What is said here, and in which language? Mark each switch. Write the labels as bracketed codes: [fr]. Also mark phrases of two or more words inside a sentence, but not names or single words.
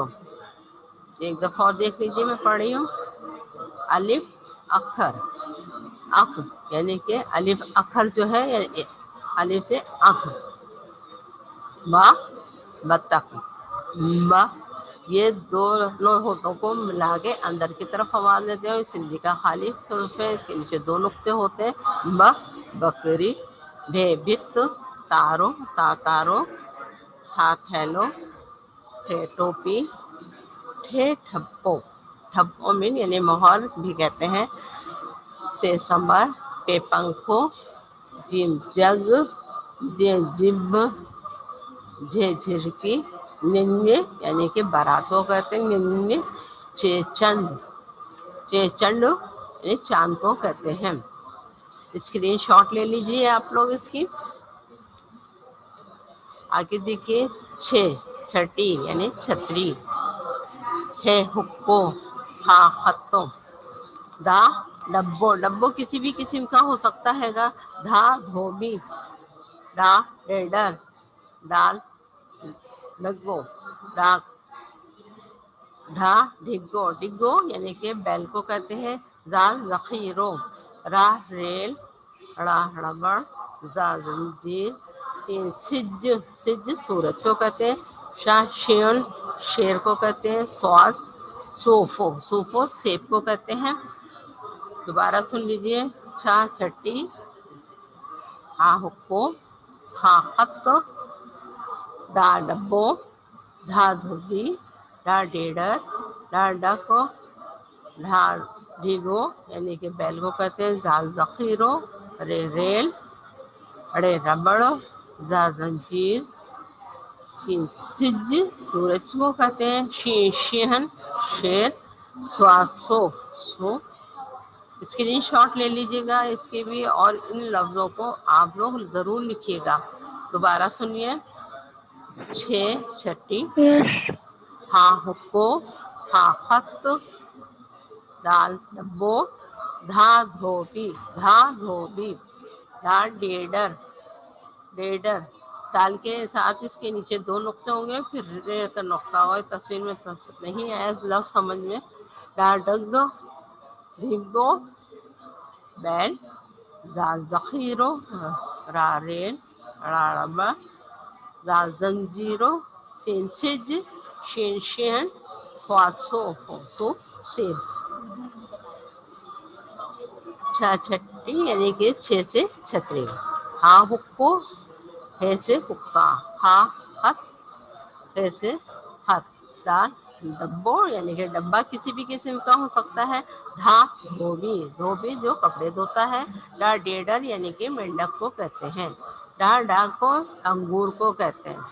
[ur] ایک دفعہ اور دیکھ لیجیے، میں پڑھی ہوں، الف اکھر، اکھ یعنی کہ الف اکھر جو ہے الف سے اکھ، با بطخ، با یہ دونوں ہونٹوں کو ملا کے اندر کی طرف آواز دیتے ہیں. اور سندھی کا خالی حرف ہے, اس کے نیچے دو نقطے ہوتے ہیں. ب بکری, بھے بھت, تارو تا تارو, تھا تھیلو, ٹھے ٹوپی, ٹھے ٹھپو. ٹھپو مین یعنی مہر بھی کہتے ہیں. سے سمر, پہ پنکھو, جیم جگ, جے جب, جھے جھرکی, ننگے یعنی کہ بارات کو کہتے ہیں ننگے. چے چند, چے چنڈ یعنی چاند کو کہتے ہیں. اسکرین شاٹ لے لیجیے آپ لوگ اس کی. آگے دیکھیے چھ, چھٹی یعنی چھتری. ہے حقو, ہا ہتو. دا ڈبو, ڈبو کسی بھی قسم کا ہو سکتا ہے گا. دھا دھوبی, ڈا ڈیڈر, ڈال ڈگو, ڈاک ڈھا ڈھگو, ڈگو یعنی کہ بیل کو کہتے ہیں. زال ذخیرو, راہ ریل, ڑا ربڑ, زا زنجیر, سین سج, سج سورج کو کہتے ہیں. شاہ شیون شیر کو کہتے ہیں. سواد صوفو, صوفو سیب کو کہتے ہیں. دوبارہ سن لیجیے. چھا چھٹی, ہا حقو, کھا خط, دا ڈبو, دھا دھوبی, ڈا ڈیڈر, ڈا ڈک, ڈھا ڈھیگو یعنی کہ بیل کو کہتے ہیں. زال ذخیرو, رے ریل, اڑے ربڑ, زا زنجیر, سین سج سورج کو کہتے ہیں. شہن شیر, سواد صوف, سو. اسکرین شاٹ لے لیجیے گا اس کے بھی, اور ان لفظوں کو آپ لوگ ضرور لکھیے گا. دوبارہ سنیے. چھ چھٹی, ہاں حقو, ہا خط, دال ڈبو, دھا دھوبی, دھا دھوبی, ڈھا ڈیڈر, ڈیڈر. تال کے ساتھ اس کے نیچے دو نقطے ہوں گے, پھر رے کا نقطہ ہوگا. تصویر میں نہیں آیا لفظ سمجھ میں. ڈا ڈگ, ڈھگو بیل, زال ذخیرو, را ریل, ڑا ربڑ, زال زنجیرو, سین سج, شین شین, سواد صوف, صوف سیب. چھا چھٹی یعنی کہ چھ سے چھتری. ہاں حقو, ہے سے حقہ, ہا ہت, ہے سے ہت. دال ڈبو یعنی کہ ڈبہ کسی بھی قسم کا ہو سکتا ہے. دھا دھوبی, دھوبی جو کپڑے دھوتا ہے. ڈا ڈیڈر یعنی کہ مینڈک کو کہتے ہیں. ڈا ڈاکو انگور کو کہتے ہیں.